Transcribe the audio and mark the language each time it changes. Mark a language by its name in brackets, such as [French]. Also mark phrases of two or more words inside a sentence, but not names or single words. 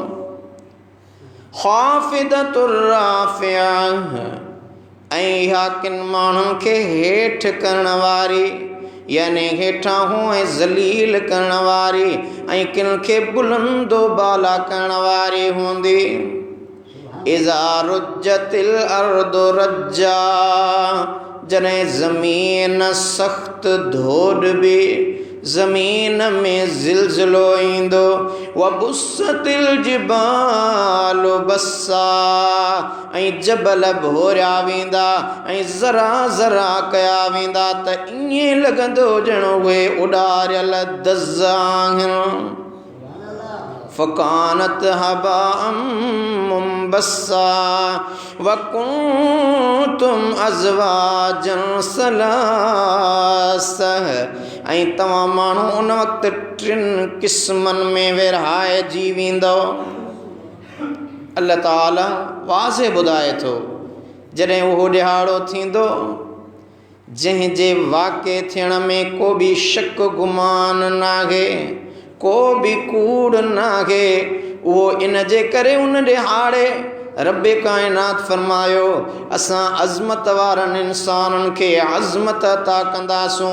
[Arabic] خافضة رافعة, [Sindhi] ऐं इहा किन माण्हुनि खे हेठि करण वारी, यानी हेठां हूं ऐं ज़लील करण वारी, ऐं किन खे बुलंदो बाला करण वारी हूंदी। [Arabic] إذا رجت الأرض رجا, [Sindhi] जॾहिं ज़मीन सख़्त धोॾबी, ज़मीन में ज़िलज़िलो ईंदो। [Arabic] وبست الجبال بسا, [Sindhi] ऐं जबल भोरिया वेंदा ऐं ज़रा ज़रा कया वेंदा त ईअं लॻंदो ॼणो उहे उॾारियल दज़ आहिनि। [Arabic] فكانت هباء منبثا وكنتم أزواجا ثلاثة. [Sindhi] ऐं तव्हां माण्हू उन वक़्तु टिनि क़िस्मनि में विरहाइजी वेंदो। अल्लाह ताला वाज़े ॿुधाए थो जॾहिं उहो ॾिहाड़ो थींदो जंहिंजे वाक़े थियण में को बि शक गुमान नाहे, को बि कूड़ नाहे, उहो इन जे करे उन ॾिहाड़े रब्बे काइनात फरमायो असां अज़मत वारनि इंसाननि खे अज़मत अता कंदासूं।